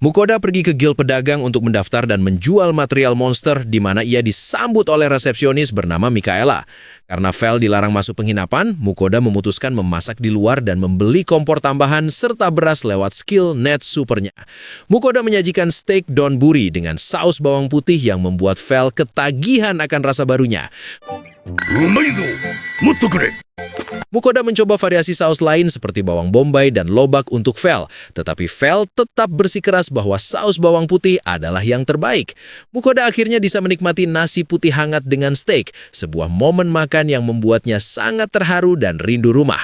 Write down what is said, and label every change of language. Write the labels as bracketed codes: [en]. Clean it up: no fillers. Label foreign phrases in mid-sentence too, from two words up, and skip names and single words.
[id] Mukoda pergi ke guild pedagang untuk mendaftar dan menjual material monster di mana ia disambut oleh resepsionis bernama Mikaela. Karena Vel dilarang masuk penginapan, Mukoda memutuskan memasak di luar dan membeli kompor tambahan serta beras lewat skill net supernya. Mukoda menyajikan steak donburi dengan saus bawang putih yang membuat Vel ketagihan akan rasa barunya. [ja] うまいぞもっとくれ [id] Mukoda mencoba variasi saus lain seperti bawang bombay dan lobak untuk Vel, tetapi Vel tetap bersikeras bahwa saus bawang putih adalah yang terbaik. Mukoda akhirnya bisa menikmati nasi putih hangat dengan steak, sebuah momen makan yang membuatnya sangat terharu dan rindu rumah.